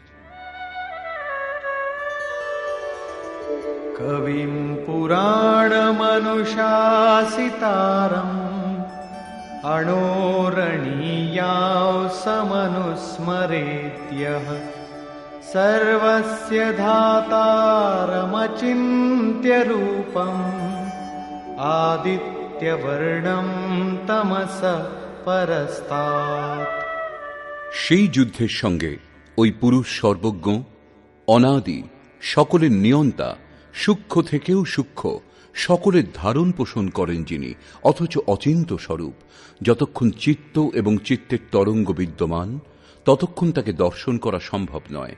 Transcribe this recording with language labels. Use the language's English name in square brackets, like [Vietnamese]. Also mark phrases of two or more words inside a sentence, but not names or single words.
[Sanskrit] কবিম পুরাণমনুশাসিতারম অণোরণীয়াও সমনুস্মরেত্যঃ सर्वस्य धातारमचिन्त्य रूपम् आदित्यवर्णं तमस परस्तात्। [Bangla] সেই যুদ্ধের সঙ্গে ওই পুরুষ সর্বজ্ঞ, অনাদি, সকলের নিয়ন্তা, সূক্ষ্ম থেকেও সূক্ষ্ম, সকলের ধারণ পোষণ করেন যিনি, অথচ অচিন্ত স্বরূপ। যতক্ষণ চিত্ত এবং চিত্তের তরঙ্গ বিদ্যমান ততক্ষণ তাকে দর্শন করা সম্ভব নয়।